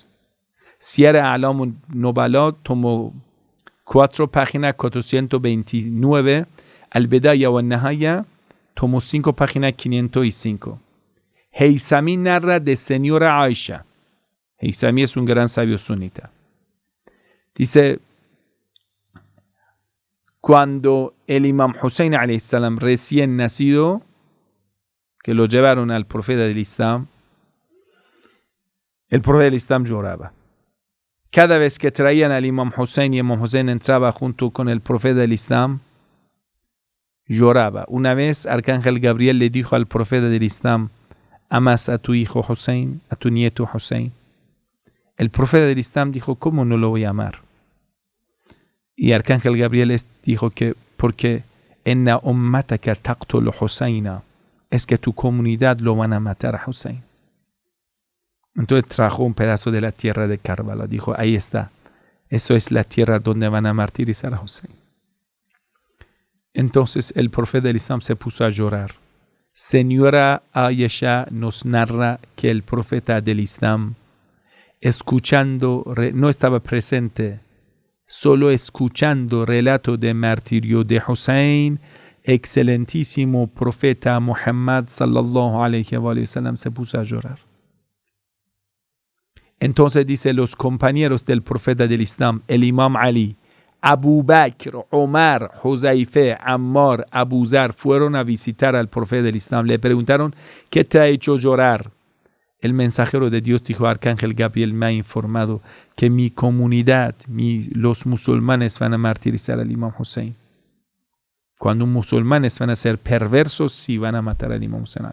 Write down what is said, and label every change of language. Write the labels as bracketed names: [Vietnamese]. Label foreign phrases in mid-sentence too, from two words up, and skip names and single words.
[Spanish] Sierra Alam Nubala, tomo 4, página 429, Al-Bidaya wa Nahaya, tomo 5, página 505. Heysami narra de señora Aisha. Heysami es un gran sabio sunita. Dice, cuando el imam Hussein [Arabic] عليه السلام [Spanish] recién nacido, que lo llevaron al profeta del Islam, el profeta del Islam lloraba. Cada vez que traían al imam Hussein y imam Hussein entraba junto con el profeta del Islam, lloraba. Una vez Arcángel Gabriel le dijo al profeta del Islam, ¿amas a tu hijo Hussein, a tu nieto Hussein? El profeta del Islam dijo, ¿cómo no lo voy a amar? Y Arcángel Gabriel dijo que porque [Arabic] إن أمتك تقتل حسينا, [Spanish] es que tu comunidad lo van a matar a Hussein. Entonces trajo un pedazo de la tierra de Karbala. Dijo, ahí está. Eso es la tierra donde van a martirizar a Hussein. Entonces el profeta del Islam se puso a llorar. Señora Aisha nos narra que el profeta del Islam, escuchando, no estaba presente, solo escuchando relato de martirio de Hussein, excelentísimo profeta Muhammad [Arabic] صلى الله عليه وسلم [Spanish] se puso a llorar. Entonces dice los compañeros del profeta del Islam, el imam Ali, Abu Bakr, Omar, Huzaife, Ammar, Abu Zar fueron a visitar al profeta del Islam. Le preguntaron, ¿qué te ha hecho llorar? El mensajero de Dios dijo, Arcángel Gabriel me ha informado que mi comunidad, los musulmanes van a martirizar al imam Hussein. Cuando musulmanes van a ser perversos, sí van a matar al imam Hussein.